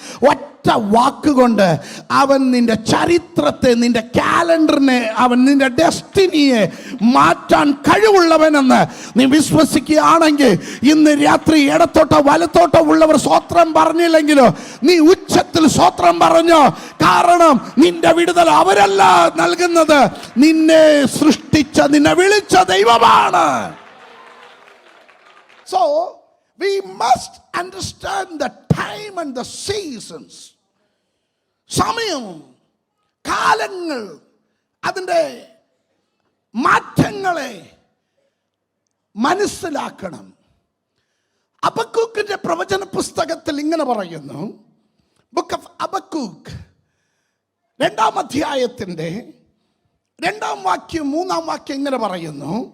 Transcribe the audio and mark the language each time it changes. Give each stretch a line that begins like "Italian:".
Malayalam: ഒറ്റ വാക്കുകൊണ്ട് അവൻ നിന്റെ ചരിത്രത്തെ, നിന്റെ കാലണ്ടറിനെ, അവൻ നിന്റെ ഡെസ്റ്റിനിയെ മാറ്റാൻ കഴിവുള്ളവനെന്ന് നീ വിശ്വസിക്കുകയാണെങ്കിൽ ഇന്ന് രാത്രി ഇടത്തോട്ടോ വലത്തോട്ടോ ഉള്ളവർ സ്വത്രം പറഞ്ഞില്ലെങ്കിലോ നീ ഉച്ചത്തിൽ സ്വത്രം പറഞ്ഞോ. കാരണം നിന്റെ വിടുതൽ അവരല്ല നൽകുന്നത്, നിന്നെ സൃഷ്ടിച്ച, നിന്നെ വിളിച്ച ദൈവമാണ്.
English: So we must understand the time and the seasons.
Malayalam: സമയം, കാലങ്ങൾ, അതിൻ്റെ മാറ്റങ്ങളെ മനസ്സിലാക്കണം. ഹബക്കൂക്കിന്റെ പ്രവചന പുസ്തകത്തിൽ ഇങ്ങനെ പറയുന്നു. ബുക്ക് ഓഫ് ഹബക്കൂക്ക് 2-ാം അധ്യായത്തിന്റെ 2-ാം വാക്യം 3-ാം വാക്യം ഇങ്ങനെ പറയുന്നു.